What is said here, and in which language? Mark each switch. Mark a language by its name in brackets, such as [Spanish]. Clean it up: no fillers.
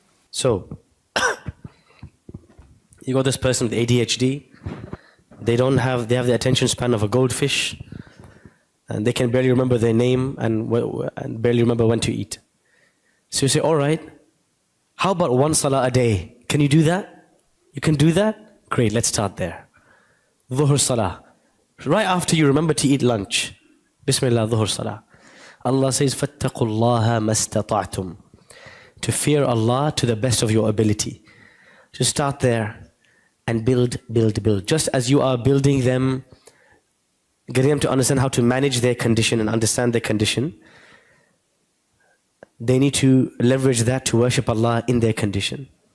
[English] So, you got this person with ADHD, they have the attention span of a goldfish, and they can barely remember their name and barely remember when to eat. So you say, all right, how about one salah a day? Can you do that? You can do that? Great, let's start there. Dhuhr salah. Right after you remember to eat lunch. Bismillah, dhuhr salah. Allah says, [Arabic] فَاتَّقُوا اللَّهَ مَسْتَطَعْتُمْ. [English] To fear Allah to the best of your ability. Just start there and build. Just as you are building them, getting them to understand how to manage their condition and understand their condition, they need to leverage that to worship Allah in their condition.